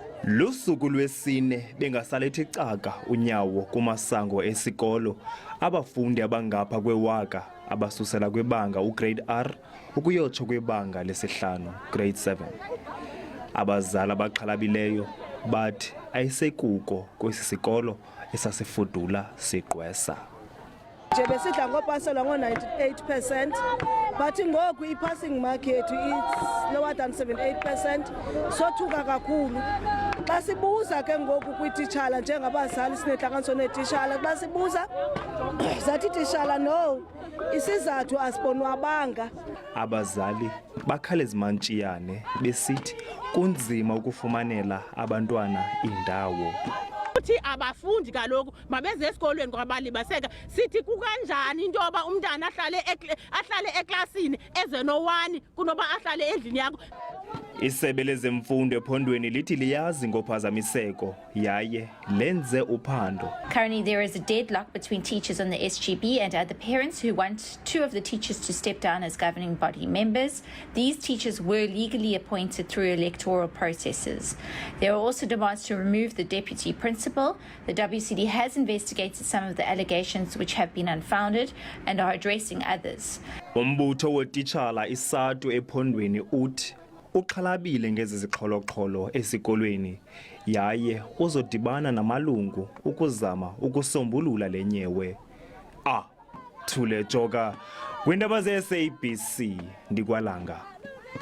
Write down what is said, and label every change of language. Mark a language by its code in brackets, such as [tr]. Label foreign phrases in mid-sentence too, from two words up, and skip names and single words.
[xh] Lusuku lwesine bengasalethi caka unyawo kumasango esikolo abafundi abangapha kwewaka abasusela kwibanga ugrade R ukuyotsho kwibanga lesihlanu grade 7. Abazali abaxhalabileyo bathi ayisekuko kwesisikolo esasifudula sigqwesa. Nje besidla ngopasela ngo-98%, but ngoku i-passing mark yethu [en] it's lower than 78%. [xh] Sothuka kakhulu. Xa sibuza ke ngoku kwititshala njengabazali sinehlanganiso neetitshala, xa sibuza zathi titshala no, isizathu asibonwabanga. Abazali bakhale zimantshiyane besithi kunzima ukufumanela abantwana indawo. Uthi abafundi kaloku mabeze esikolweni kwabalibaseka sithi kukanjani into yoba umntana ahlale eklasini eze-1 kunoba ahlale endlini yakho. Isebe lezemfundo ephondweni lithi liyazi ngophazamiseko yaye lenze uphando. [en] Currently there is a deadlock between teachers on the SGB and other parents who want 2 of the teachers to step down as governing body members. These teachers were legally appointed through electoral processes. There are also demands to remove the deputy principal. The WCD has investigated some of the allegations which have been unfounded and are addressing others. [xh] Umbutho wetitshala isatu ephondweni uthi uxhalabile ngezi ziqholo-qholo esikolweni yaye uzodibana namalungu ukuzama ukusombulula lenyewe. Thule Joka, kwiindaba ze-SABC ndikwaLanga.